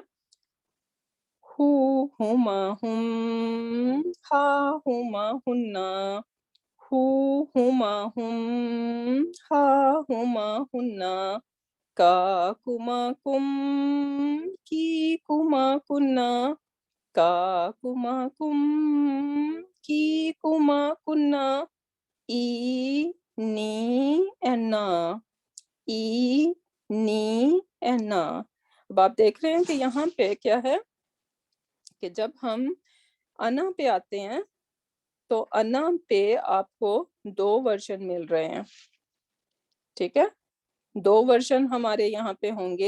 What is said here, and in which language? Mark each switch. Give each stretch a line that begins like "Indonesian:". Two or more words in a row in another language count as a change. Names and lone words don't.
Urdu: ہو، ہما، ہم، ہا، ہما، ہننا، ہو، ہما، ہم، ہا، ہما، ہننا، کا، کما، کم، کی، کما، کننا، کا، کما، کم، کی، کما، کننا، ای، نی، اینا، ای، نی، اینا. اب آپ دیکھ رہے ہیں کہ یہاں پہ کیا ہے کہ جب ہم انا پہ آتے ہیں تو انا پہ آپ کو 2 ورژن مل رہے ہیں. ٹھیک ہے، 2 ورژن ہمارے یہاں پہ ہوں گے.